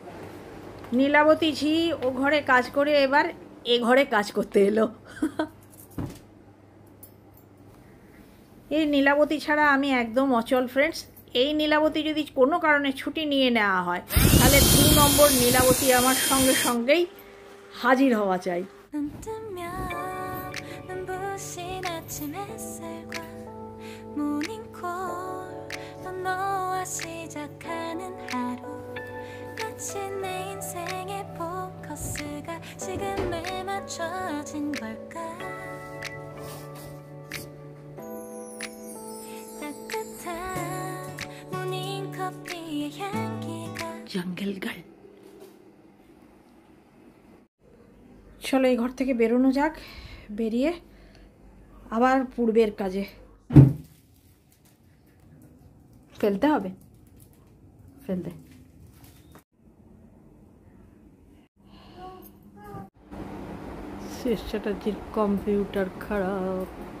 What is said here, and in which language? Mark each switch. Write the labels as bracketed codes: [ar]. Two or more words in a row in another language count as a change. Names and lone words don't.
[bn] নীলাবতী ঝি ও ঘরে কাজ করে এবার এ ঘরে কাজ করতে এলো। এই নীলাবতী ছাড়া আমি একদম অচল ফ্রেন্ডস। এই নীলাবতী যদি কোনো কারণে ছুটি নিয়ে নেওয়া হয় তাহলে 2 নম্বর নীলাবতী আমার সঙ্গে সঙ্গেই হাজির হওয়া চাই। [ko] 눈 뜨면 눈부신 아침 햇살과 모닝콜 또 너와 시작하는 하루 마치 내 인생의 포커스가 지금에 맞춰진 걸까 따뜻한 모닝커피의 향기가 [bn] জঙ্গল গার্ল। চলো এই ঘর থেকে বেরোনো যাক, বেরিয়ে আবার পূর্বের কাজে ফেলতে হবে। ফেলতে সিএস চ্যাটার্জির কম্পিউটার খারাপ।